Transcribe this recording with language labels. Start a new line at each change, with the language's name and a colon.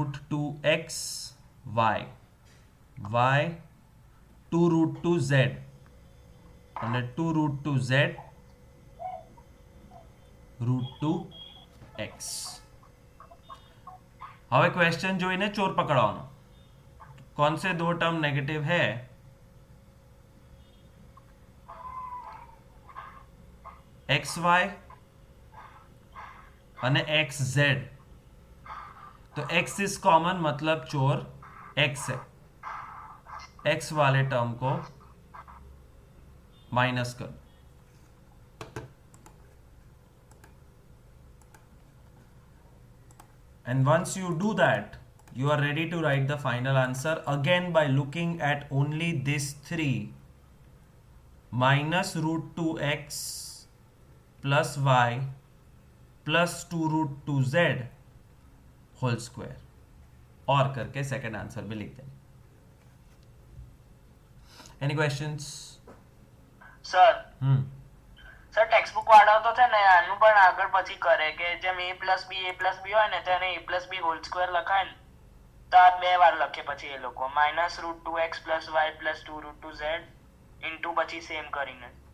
Gujarati: √2x y, y 2√2z અને 2√2z √2x. હવે question જોઈને ચોર પકડવાનો.
Hindi: कौन से दो टर्म नेगेटिव है?
Gujarati: XY અને XZ.
Hindi: तो X इज कॉमन, मतलब चोर X है. X वाले टर्म को माइनस कर.
English: And once you do that, you are ready to write the final answer again by looking at only this 3 minus √2x plus y plus 2√2z
Hindi: whole square और करके second answer भी लिख देंगे.
English: Any questions?
Gujarati: Sir sir text book વાળો તો છે ને આનું પણ આગળ પછી કરે કે જેમ a + b હોય ને તેને a + b હોલ સ્ક્વેર લખાય ને તો આ બે વાર લખે પછી એ લોકો -√2x + y + 2√2z ઇન્ટુ પછી સેમ કરીને.